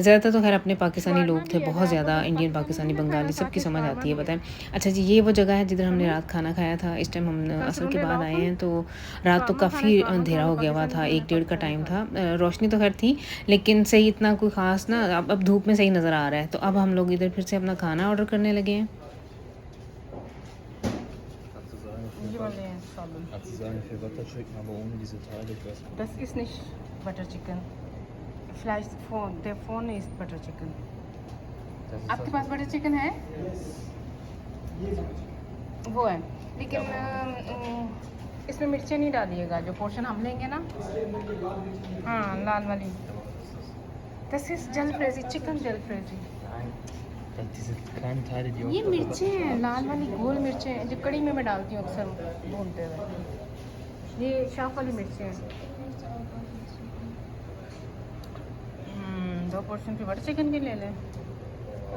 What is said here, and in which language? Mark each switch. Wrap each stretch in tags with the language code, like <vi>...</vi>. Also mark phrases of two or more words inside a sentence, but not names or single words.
<hi>ज़्यादातर तो खैर अपने पाकिस्तानी लोग थे, बहुत ज़्यादा इंडियन, पाकिस्तानी, बंगाली सबकी समझ आती है, बताएं। अच्छा जी, ये वो जगह है जिधर हमने रात खाना खाया था। इस टाइम हम असर के बाद आए हैं, तो रात तो काफ़ी अंधेरा हो गया हुआ था, 1-1:30 का टाइम था। रोशनी तो खैर थी, लेकिन सही इतना कोई ख़ास ना, अब धूप में सही नज़र आ रहा है। तो अब हम लोग इधर फिर से अपना खाना ऑर्डर करने लगे हैं।</hi> <de>Das ist nicht Butter Chicken. Vielleicht der vorne ist Butter Chicken.</de> <hi>आपके पास बटर चिकन है? वो है, लेकिन इसमें मिर्चें नहीं डालिएगा। जो पोर्शन हम लेंगे ना, हाँ लाल वाली,</hi> <de>das ist Jalfrezi,</de> <hi>चिकन जलफ्रेजी। ये मिर्चें हैं, लाल वाली गोल मिर्चें हैं, जो कड़ी में मैं डालती हूँ अक्सर भूनते हुए। ये शाफ वाली मिर्चें हैं। 2 पोर्शन की बटर चिकन की ले लें।</hi>